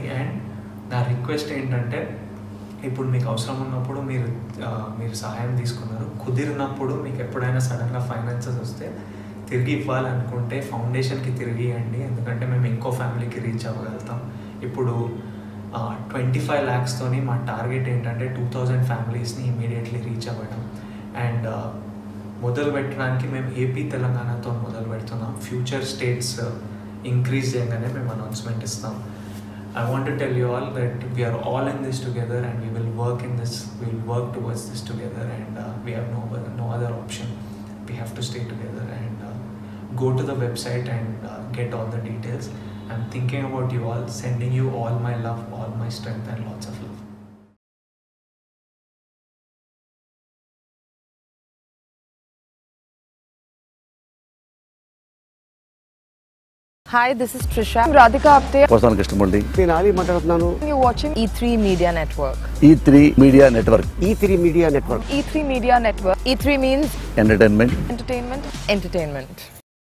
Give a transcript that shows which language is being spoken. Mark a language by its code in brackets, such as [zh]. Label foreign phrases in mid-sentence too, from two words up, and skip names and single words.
[te] అండ్ నా రిక్వెస్ట్ ఏంటంటే, ఇప్పుడు మీకు అవసరం ఉన్నప్పుడు మీరు సహాయం తీసుకున్నారు, కుదిరినప్పుడు మీకు ఎప్పుడైనా [en] suddenga finances [te] వస్తే తిరిగి ఇవ్వాలనుకుంటే ఫౌండేషన్కి తిరిగి ఇవ్వండి, ఎందుకంటే మేము ఇంకో [en] familyki reach [te] అవ్వగలుగుతాం. ఇప్పుడు 25 lakhస్తోని మా టార్గెట్ ఏంటంటే 2000 [en] familiesni immediately reach [te] అవ్వడం. అండ్ మొదలు పెట్టడానికి మేము ఏపీ తెలంగాణతో మొదలు పెడుతున్నాం. [en] future states increase [te] చేయగానే మేము అనౌన్స్మెంట్ ఇస్తాం. [en] I want to tell you all that we are all in this together, and we will work towards this together, and we have no other option. We have to stay together and go to the website and get all the details. I'm thinking about you all, sending you all my love, all my strength, and lots of love. Hi, this is Trisha. I'm Radhika Apte. Vasan Krishnamurthy. [te] నేను ఆలీ మాట్లాడుతున్నాను. [en] You're watching E3 Media Network. E3 Media Network. E3 Media Network. E3 Media Network. E3 means Entertainment. entertainment. Entertainment.